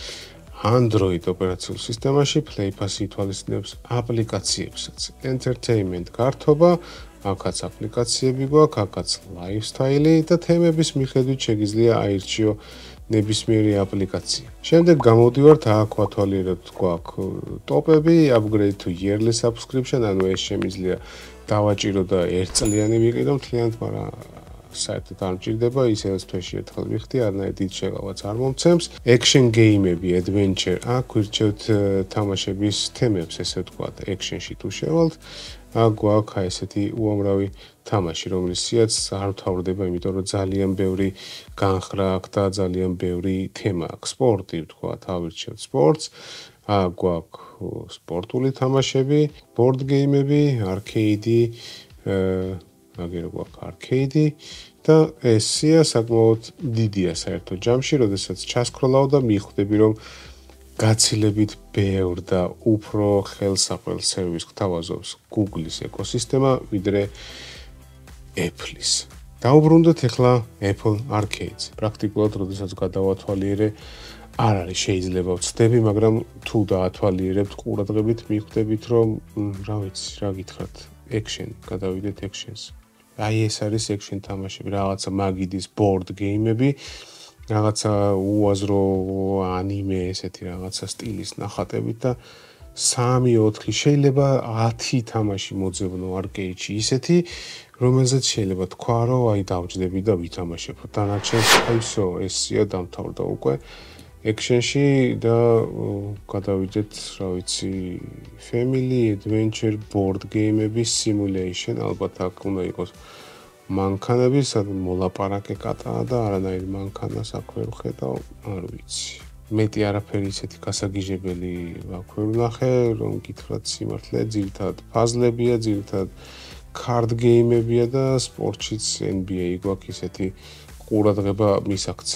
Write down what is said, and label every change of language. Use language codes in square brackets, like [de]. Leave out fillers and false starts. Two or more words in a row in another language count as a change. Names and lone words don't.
[ka] Android ოპერაციულ სისტემაში Playpass ითვალისწინებს აპლიკაციებსაც. Entertainment გართობა, აქაც აპლიკაციები გვაქვს, აქაც lifestyle და თემების მიხედვით შეგიძლია აირჩიო ნებისმიერი აპლიკაცია. შემდეგ გამოვდივართ, აქ ვათვალიერებთ გვაქვს ტოპები, [en] upgrade to yearly subscription, [ka] ანუ ეს შემიძლია დავაჭირო და ერთწლიანი ვიყიდო მთლიანად, მაგრამ საერთოდ არ მჭირდება, ისედაც თვეში ერთხელ ვიხდი, არანაირ დიდ შეღავაც არ მომცემს. [en] Action game- [ka] ები, adventure, აქ ვირჩევთ თამაშების თემებს, ესე ვთქვათ, action-ში თუ შევალთ, აქ გვაქვს ესეთი უამრავი თამაში, რომლის სიაც არ მთავრდება, იმიტომ რომ ძალიან ბევრი განხრა აქვს და ძალიან ბევრი თემა აქვს. სპორტი ვთქვათ, ავირჩევთ სპორტს, აქ გვაქვს სპორტული თამაშები, [en] board game- [ka] ები, arcade-ი, აგერ გვაქვს arcade და ეს სია საკმაოდ დიდია საერთო ჯამში, როდესაც ჩასკროლავ და მიხვდები, რომ გაცილებით ბევრ და უფრო ხელსაყრელ სერვისს გთავაზობს Google-ის ეკოსისტემა, ვიდრე Apple-ის. დაუბრუნდეთ ახლა Apple Arcade-ს. პრაქტიკულად, როდესაც გადავათვალიერე, არ არის შეიძლება ვცდები, მაგრამ თუ დაათვალიერებთ ყურადღებით, მიხვდებით, რომ რა ვიცი, რა გითხრათ, action, გადავიდეთ action-ს. აი ეს არის action თამაშები, რაღაცა მაგიდის [en] board game- [ka] ები, რაღაცა უაზრო ანიმე ესეთი რაღაცა სტილის ნახატებით და 3-4 შეიძლება 10 თამაში მოძებნო arcade-ში ისეთი, რომელზეც შეიძლება თქვა, რომ აი დავჯდები და ვითამაშებ. დანარჩენს აი всё, ეს სია დამთავრდა უკვე action-ში და გადავიდეთ, რა ვიცი, [en] family adventure board game- [ka] ების simulation, ალბათ აქ უნდა იყოს მანქანები, სადაც მოლაპარაკე კატაა და არანაირი მანქანას აქ ვერ ვხედავ, არ ვიცი. მეტი არაფერი ისეთი გასაგიჟებელი აქ ვერ ვნახე, რომ გითხრათ სიმართლე, ძირითადად ფაზლებია, ძირითადად [en] card game- [ka] ებია და სპორტშიც NBA გვაქვს ისეთი ყურადღება მისაქცე.